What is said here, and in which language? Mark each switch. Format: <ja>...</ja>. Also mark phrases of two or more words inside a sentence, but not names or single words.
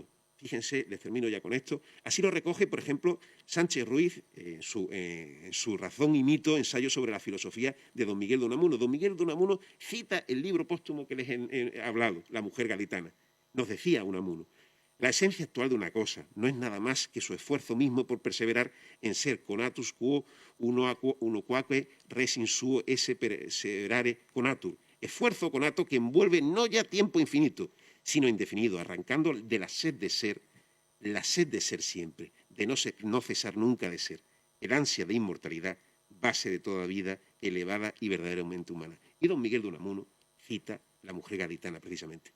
<es>Fíjense, les termino ya con esto. Así lo recoge, por ejemplo, Sánchez Ruiz en su Razón y Mito, ensayo sobre la filosofía de don Miguel de Unamuno. Don Miguel de Unamuno cita el libro póstumo que les he hablado, La mujer gaditana. Nos decía Unamuno, la esencia actual de una cosa no es nada más que su esfuerzo mismo por perseverar en ser</es> <la>conatus quo uno quaque res in suo esse perseverare conatur.</la> <es>Esfuerzo conato que envuelve no ya tiempo infinito, sino indefinido, arrancando de la sed de ser siempre, de no cesar nunca de ser, el ansia de inmortalidad, base de toda vida, elevada y verdaderamente humana. Y don Miguel de Unamuno cita La mujer gaditana, precisamente.</es>